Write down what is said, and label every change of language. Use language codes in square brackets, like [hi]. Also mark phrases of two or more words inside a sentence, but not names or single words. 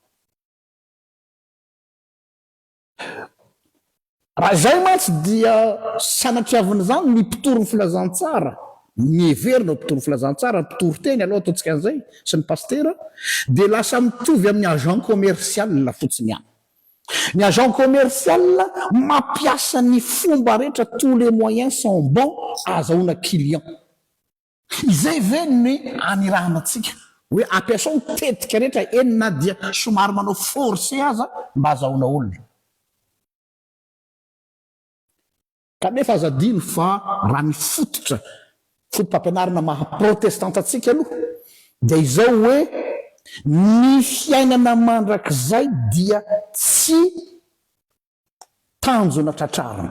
[mg] Raha izay mantsy dia sanatriavin'izany ny mpitory ny filazantsara, ny heverina mpitory ny filazantsara, mpitory teny aloha ataontsika an'izay sy ny pastera, dia lasa mitovy amin'ny [fr] agent commercial [mg] fotsiny ihany. Ny [fr] agent commercial [mg] mampiasa ny fomba rehetra, [fr] tous les moyens sont bons ahazoana client. [mg] Izay ve ny anirahana antsika hoe ampiasao tetika rehetra enina dia somary manao forcé aza mba ahazoana olona. Kanefa azadino fa raha ny fotom-pampianarana maha-protestanta atsika aloha dia izao hoe ny fiainana mandrakizay dia tsy tanjona tratrarina.